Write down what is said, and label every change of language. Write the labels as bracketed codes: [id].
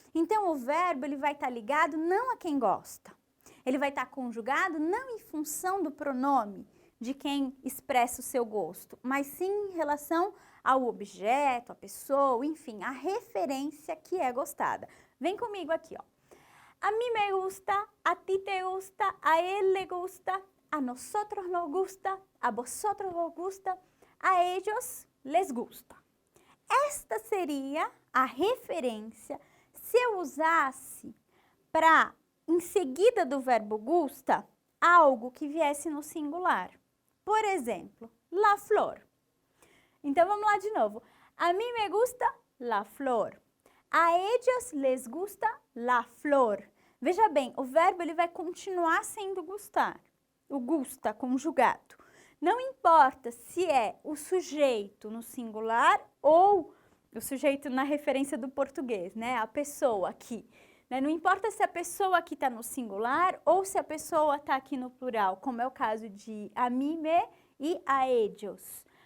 [pt] Então, o verbo ele vai estar ligado não a quem gosta. Ele vai estar conjugado não em função do pronome de quem expressa o seu gosto, mas sim em relação ao objeto, a pessoa, enfim, a referência que é gostada. Vem comigo aqui, ó. [es] A mí me gusta, a ti te gusta, a él le gusta, a nosotros nos gusta, a vosotros vos gusta, a ellos les gusta. [pt] Esta seria a referência se eu usasse para, em seguida do verbo gusta, algo que viesse no singular. Por exemplo, la flor. Então, vamos lá de novo. [es] A mí me gusta la flor. A ellos les gusta la flor. [pt] Veja bem, o verbo ele vai continuar sendo gustar. O gusta conjugado. Não importa se é o sujeito no singular ou o sujeito na referência do português, né? A pessoa aqui. Né? Não importa se a pessoa aqui está no singular ou se a pessoa está aqui no plural, como é o caso de [es] a mí me [pt] e [es] a ellos.